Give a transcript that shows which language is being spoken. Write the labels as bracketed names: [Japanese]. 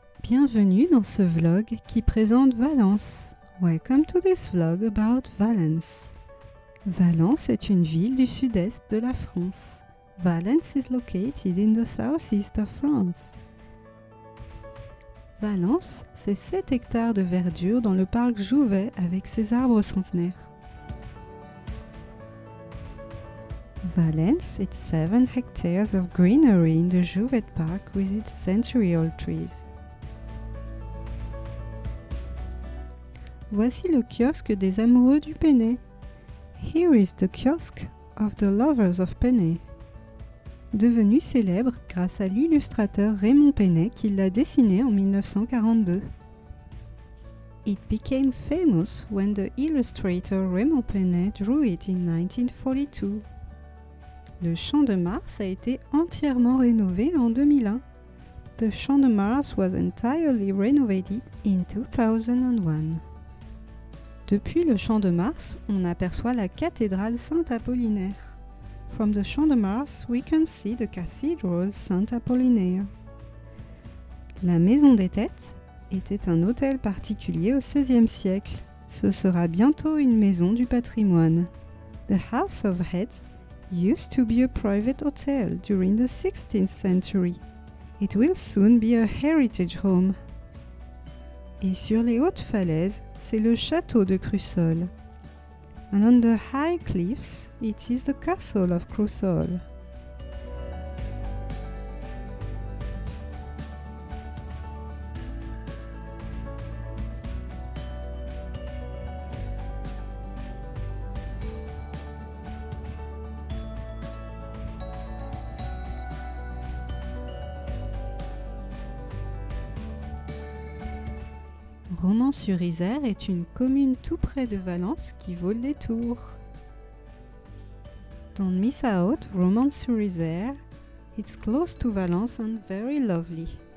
[French] Bienvenue dans ce vlog qui présente Valence. [English] Welcome to this vlog about Valence. [French] Valence est une ville du sud-est de la France. [English] Valence is located in the southeast of France. [French] Valence, c'est 7 hectares de verdure dans le parc Jouvet avec ses arbres centenaires. [English] Valence, it's 7 hectares of greenery in the Jouvet Park with its centennial trees. [French] Voici le kiosque des amoureux du Peney. [English] Here is the kiosk of the lovers of Peney. [French] Devenu célèbre grâce à l'illustrateur Raymond Peney qui l'a dessiné en 1942. [English] It became famous when the illustrator Raymond Peney drew it in 1942. [French] Le Champ de Mars a été entièrement rénové en 2001. [English] The Champ de Mars was entirely renovated in 2001. [French] Depuis le Champ de Mars, on aperçoit la cathédrale Saint-Apollinaire. [English] From the Champ de Mars, we can see the Cathedral Saint-Apollinaire. [French] La Maison des Têtes était un hôtel particulier au XVIe siècle. Ce sera bientôt une maison du patrimoine. [English] The House of Heads used to be a private hotel during the 16th century. It will soon be a heritage home. [French] Et sur les hautes falaises, c'est le château de Crussol. [English] And on the high cliffs, it is the castle of Crussol. [French] Romans-sur-Isère est une commune tout près de Valence qui vaut le détour. [English] Don't miss out Romans-sur-Isère. It's close to Valence and very lovely.